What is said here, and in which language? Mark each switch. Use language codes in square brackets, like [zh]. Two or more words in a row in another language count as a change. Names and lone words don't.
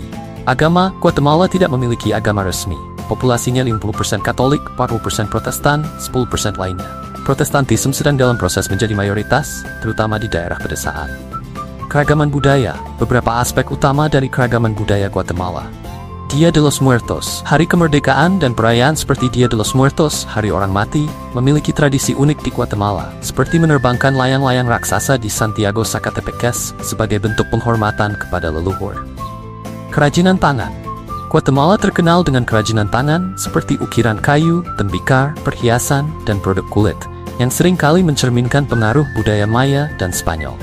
[id] Agama, Guatemala tidak memiliki agama resmi. Populasinya 50% Katolik, 40% Protestan, 10% lainnya. Protestantisme sedang dalam proses menjadi mayoritas, terutama di daerah pedesaan. Keragaman budaya, beberapa aspek utama dari keragaman budaya Guatemala. Dia de los Muertos, hari kemerdekaan dan perayaan seperti Dia de los Muertos, hari orang mati, memiliki tradisi unik di Guatemala, seperti menerbangkan layang-layang raksasa di Santiago Zacatepecas sebagai bentuk penghormatan kepada leluhur. Kerajinan tangan. Guatemala terkenal dengan kerajinan tangan seperti ukiran kayu, tembikar, perhiasan, dan produk kulit, yang seringkali mencerminkan pengaruh budaya Maya dan Spanyol.